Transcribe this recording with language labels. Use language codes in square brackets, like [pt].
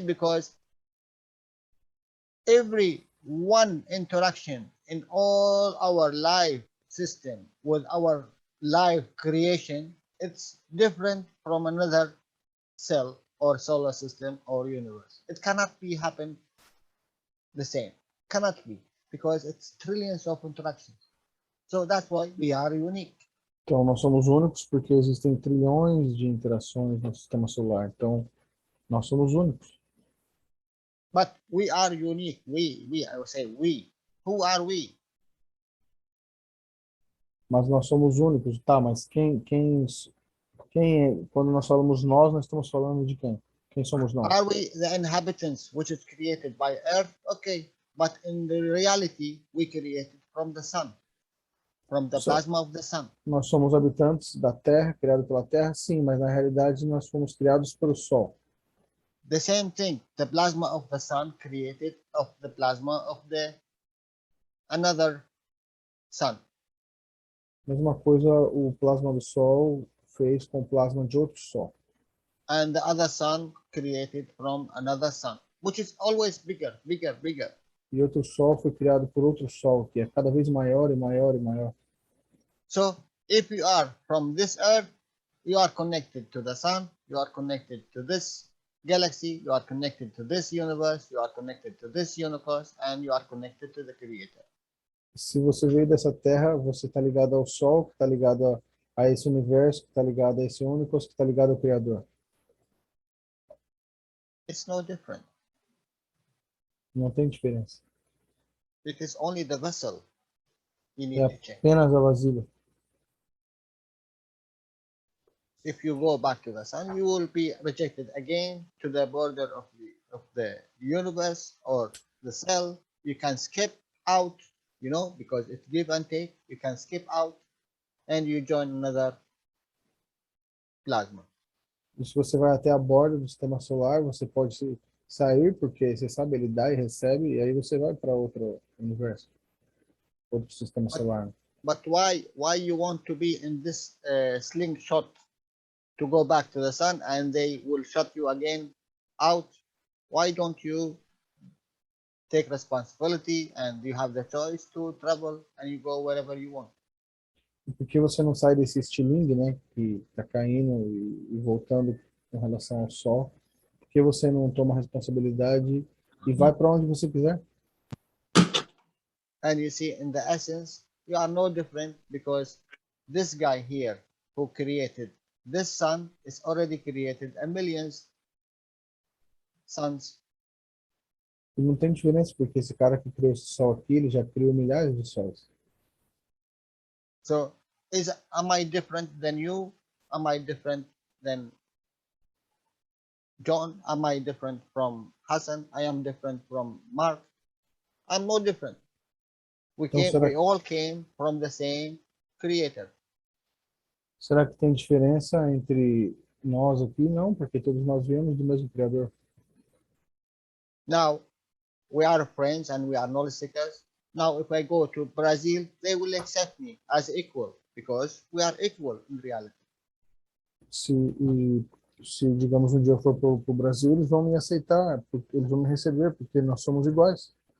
[en] Because every one interaction in all our life system with our life creation, it's different from another cell or solar system or universe. It cannot be happen the same. Cannot be, because it's trillions of interactions. So that's why we are unique. [pt] Então, nós somos únicos porque existem trilhões de interações no sistema solar. Então, nós somos únicos. [en] But we are unique. I would say we. Who are we? [pt] Mas nós somos únicos, tá? Mas quem é? Quando nós falamos nós estamos falando de quem? Quem somos nós? [en] Are we the inhabitants which is created by Earth? Okay. But in the reality, we created from the sun, from the So- plasma of the sun. [pt] Nós somos habitantes da Terra, criados pela Terra, sim, mas na realidade nós fomos criados pelo Sol. [en] The same thing, the plasma of the sun created of the plasma of the another sun. [pt] Mesma coisa o plasma do Sol fez com o plasma de outro Sol. [en] And the other sun created from another sun, which is always bigger, bigger, bigger. [pt] E outro Sol foi criado por outro Sol, que é cada vez maior e maior e maior. [en] So if you are from this earth, you are connected to the sun, you are connected to this galaxy, you are connected to this universe, you are connected to this universe, and you are connected to the creator. [pt] Se você veio dessa Terra, você está ligado ao Sol, que está ligado a esse universo, que está ligado a esse universo, que está ligado ao Criador. [en] It's no different. [pt] Não tem diferença. [en] It is only the vessel you need [pt] É [en] to change. [pt] apenas a vasilha. [en] If you go back to the sun, you will be rejected again to the border of the universe or the cell. You can skip out, you know, because it's give and take. You can skip out and you join another plasma. [pt] E se você vai até a borda do sistema solar, você pode sair, porque você sabe, ele dá e recebe, e aí você vai para outro universo, outro sistema solar. [en] But why you want to be in this slingshot to go back to the sun and they will shut you again out? Why don't you take responsibility and you have the choice to travel and you go wherever you want? [pt] E por que você não sai desse estilingue, né, que está caindo e voltando com relação ao Sol? Por que você não toma responsabilidade e vai para onde você quiser? [en] And you see, in the essence, you are no different, because this guy here who created this sun is already created a millions suns. [pt] E não tem diferença, porque esse cara que criou esse Sol aqui, ele já criou milhares de sóis. [en] So am I different than you? Am I different than John? Am I different from Hassan? I am different from Mark. I'm no different. We all came from the same creator. [pt] Será que tem diferença entre nós aqui? Não, porque todos nós viemos do mesmo Criador. [en] Now we are friends and we are knowledge seekers. Now if I go to Brazil, they will accept me as equal, because we are equal in reality. [pt] Se digamos, um dia eu for para o Brasil, eles vão me aceitar, eles vão me receber, porque nós somos iguais.